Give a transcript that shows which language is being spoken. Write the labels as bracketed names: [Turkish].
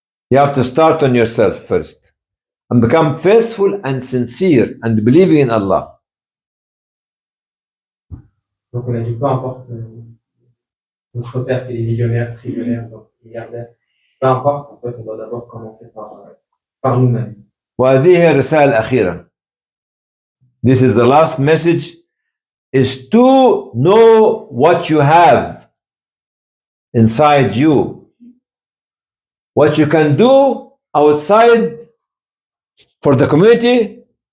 [English] You have to start on yourself first and become faithful and sincere and believing in Allah. [French] Donc on a dit peu importe notre père c'est les millionnaires, trillionnaires, milliardaires, peu importe, en fait on doit d'abord commencer par nous-mêmes. [Arabic] وهذه هي الرسالة الأخيرة. [English] This is the last message, is to know what you have inside you, what you can do outside for the community